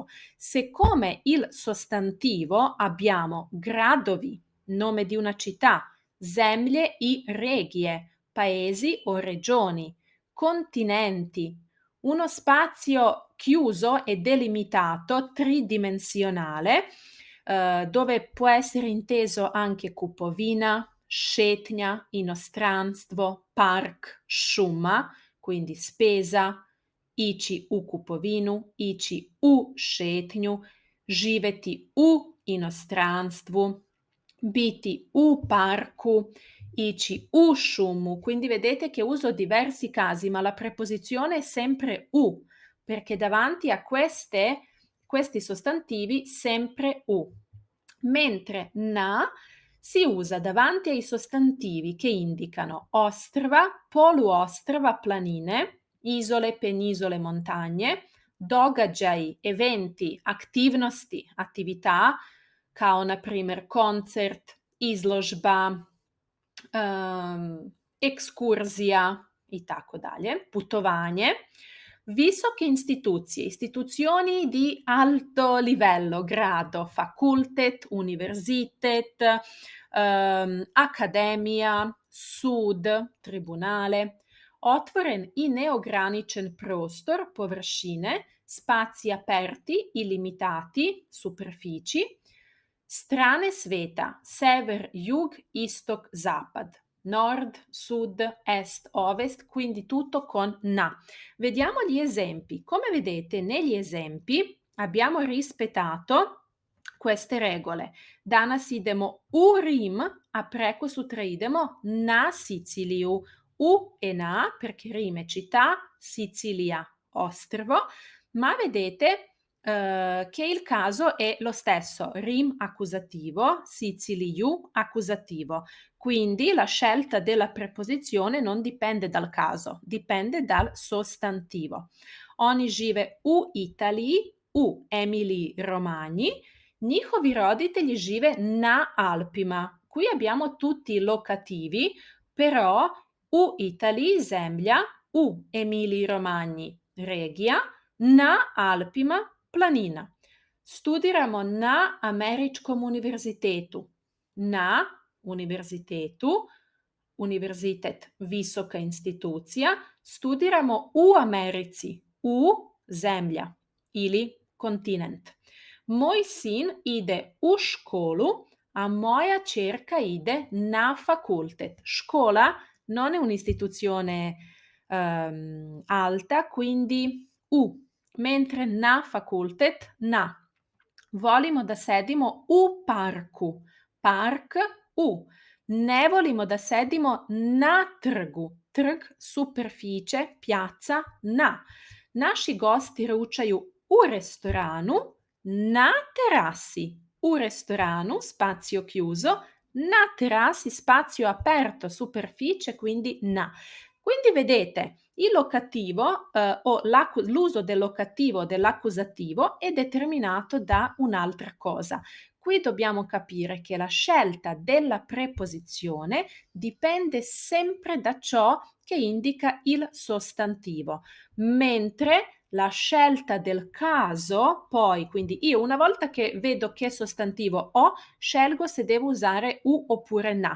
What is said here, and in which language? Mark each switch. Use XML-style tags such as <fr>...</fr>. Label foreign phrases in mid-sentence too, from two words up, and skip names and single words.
<it>Siccome il sostantivo abbiamo gradovi, nome di una città,</it> <sr>zemlje i regie,</sr> <it>paesi o regioni, continenti, uno spazio chiuso e delimitato, tridimensionale, dove può essere inteso anche</it> <sr>kupovina, šetnja, inostranstvo, park, šuma,</sr> <it>quindi spesa,</it> <sr>ići u kupovinu, ići u šetnju, živeti u inostranstvu, biti u parku, ići u šumu.</sr> <it>Quindi vedete che uso diversi casi, ma la preposizione è sempre u, perché davanti a questi sostantivi sempre u. Mentre na si usa davanti ai sostantivi che indicano</it> <sr>ostrva, poluostrva, planine,</sr> <it>isole, penisole, montagne, događaji, eventi,</it> <sr>aktivnosti, attività, kao na primer koncert, izložba, ekskurzija i tako dalje, putovanje. Visoke institucije,</sr> <it>istituzioni di alto livello, grado,</it> <sr>fakultet, univerzitet, akademija, sud, tribunale, otvoren i neograničen prostor, površine,</sr> <it>spazi aperti, illimitati, superfici,</it> <sr>strane sveta, sever, jug, istok, zapad,</sr> <it>nord, sud, est, ovest, quindi tutto con na. Vediamo gli esempi. Come vedete, negli esempi abbiamo rispettato queste regole.</it> <sr>Danas idemo u Rim, a prekosutra idemo na Siciliju.</sr> <it>U e na, perché Rim è città, Sicilia ostrvo, ma vedete che il caso è lo stesso, Rim accusativo, Siciliju accusativo. Quindi la scelta della preposizione non dipende dal caso, dipende dal sostantivo.</it> <sr>Oni žive u Italiji, u Emiliji Romanji, njihovi roditelji žive na Alpima.</sr> <it>Qui abbiamo tutti i locativi, però</it> <sr>u Italiji zemlja, u Emiliji Romanji regija, na Alpima planina. Studiramo na Američkom univerzitetu. Na univerzitetu, univerzitet, visoka institucija, studiramo u Americi, u zemlja ili kontinent. Moj sin ide u školu, a moja ćerka ide na fakultet.</sr> <it>Škola non è un'istituzione alta, quindi u, mentre</it> <sr>na fakultet na. Volimo da sedimo u parku. Park u. Ne volimo da sedimo na trgu. Trg,</sr> <it>superficie, piazza,</it> <sr>na. Naši gosti ručaju u restoranu, na terassi. U restoranu,</sr> <it>spazio chiuso,</it> <sr>na terassi,</sr> <it>spazio aperto, superficie, quindi na. Quindi vedete, il locativo o l'uso del locativo o dell'accusativo è determinato da un'altra cosa. Qui dobbiamo capire che la scelta della preposizione dipende sempre da ciò che indica il sostantivo, mentre la scelta del caso, poi, quindi io una volta che vedo che sostantivo ho, scelgo se devo usare u oppure na.</it>